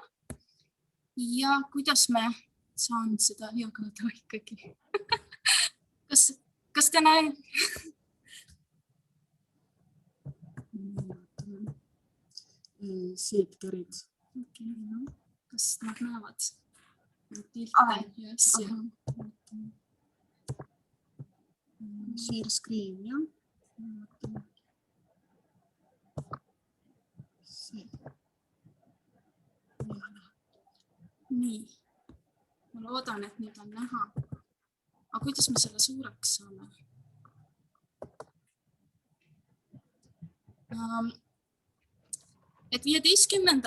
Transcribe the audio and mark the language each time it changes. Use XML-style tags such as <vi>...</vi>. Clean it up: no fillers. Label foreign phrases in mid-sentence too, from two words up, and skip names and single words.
<et>Ja kuidas me saan seda jagada ikkagi? Kas te näen? Siit kerid. Okay, no. Kas nad näevad? Yes,</et> <en>Share screen,</en> <et>jah? Nii. Ma loodan, et nüüd on näha. Aga kuidas me selle suureks saame? Et 15.</et>